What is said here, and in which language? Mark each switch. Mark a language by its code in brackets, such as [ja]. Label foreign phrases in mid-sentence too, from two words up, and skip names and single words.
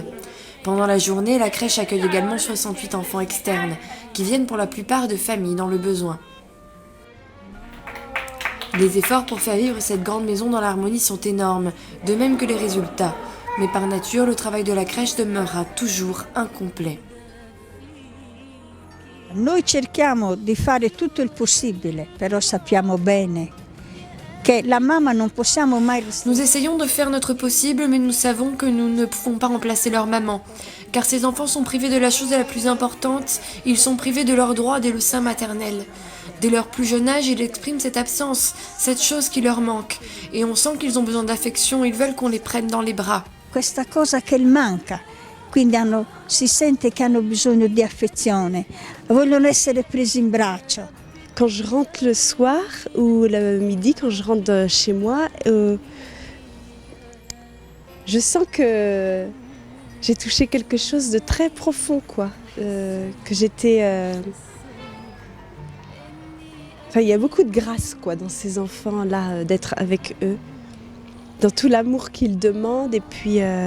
[fr] Pendant la journée, la crèche accueille également 68 enfants externes, qui viennent pour la plupart de familles dans le besoin. Les efforts pour faire vivre cette grande maison dans l'harmonie sont énormes, de même que les résultats. Mais par nature, le travail de la crèche demeurera toujours incomplet. [it] Noi cerchiamo di fare tutto il possibile, però sappiamo bene che la mamma non possiamo mai... [fr] Nous essayons de faire notre possible, mais nous savons que nous ne pouvons pas remplacer leur maman. Car ces enfants sont privés de la chose la plus importante, ils sont privés de leur droit dès le sein maternel. Dès leur plus jeune âge, ils expriment cette absence, cette chose qui leur manque. Et on sent qu'ils ont besoin d'affection, ils veulent qu'on les prenne dans les bras. [it] Questa cosa che manca. Quindi si sente che hanno bisogno di affezione, vogliono essere presi in braccio. [fr] Quand je rentre le soir ou le midi, quand je rentre chez moi, je sens que j'ai touché quelque chose de très profond, quoi. Que j'étais... Enfin, il y a beaucoup de grâce, quoi, dans ces enfants-là, d'être avec eux, dans tout l'amour qu'ils demandent et puis...